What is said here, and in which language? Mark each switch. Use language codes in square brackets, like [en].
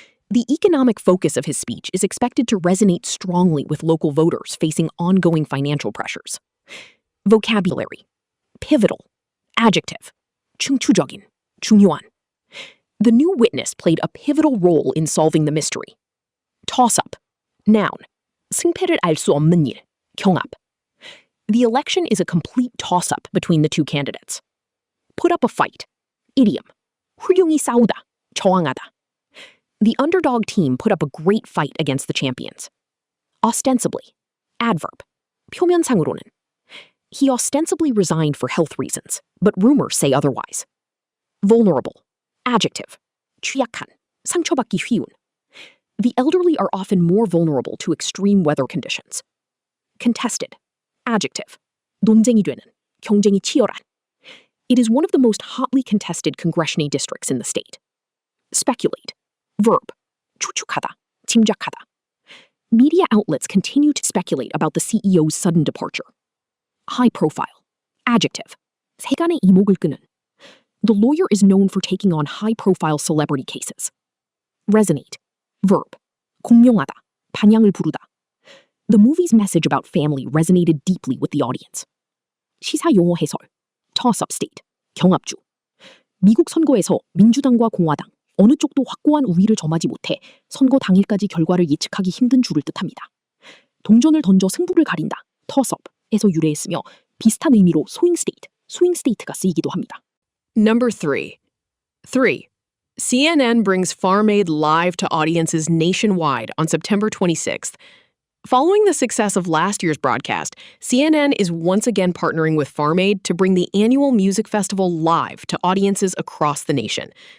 [en] The economic focus of his speech is expected to resonate strongly with local voters facing ongoing financial pressures. Vocabulary. Pivotal. Adjective. [ko] 충추적인, 중요한. [en] The new witness played a pivotal role in solving the mystery. Toss-up, noun. [ko] 승패를 알 수 없는 일, 경합. [en] The election is a complete toss-up between the two candidates. Put up a fight, idiom. [ko] 훌륭히 싸우다, 저항하다. [en] The underdog team put up a great fight against the champions. Ostensibly, adverb. 표면상으로는. He ostensibly resigned for health reasons, but rumors say otherwise. Vulnerable, adjective. [ko] 취약한, 상처받기 쉬운. [en] The elderly are often more vulnerable to extreme weather conditions. Contested, adjective. [ko] 논쟁이 되는, 경쟁이 치열한. [en] It is one of the most hotly contested congressional districts in the state. Speculate, verb. [ko] 추측하다, 짐작하다. [en] Media outlets continue to speculate about the CEO's sudden departure. High profile, adjective. [ko] 세간의 이목을 끄는. [en] The lawyer is known for taking on high-profile celebrity cases. Resonate, verb. [ko] 공명하다, 반향을 부르다. [en] The movie's message about family resonated deeply with the audience. [ko] 시사 용어 해설, [en] toss-up state, [ko] 경합주. 미국 선거에서 민주당과 공화당 어느 쪽도 확고한 우위를 점하지 못해 선거 당일까지 결과를 예측하기 힘든 줄을 뜻합니다. 동전을 던져 승부를 가린다, toss-up에서 유래했으며 비슷한 의미로 swing state가 쓰이기도 합니다. [en] Number 3. 3. CNN brings Farm Aid live to audiences nationwide on September 26th. Following the success of last year's broadcast, CNN is once again partnering with Farm Aid to bring the annual music festival live to audiences across the nation.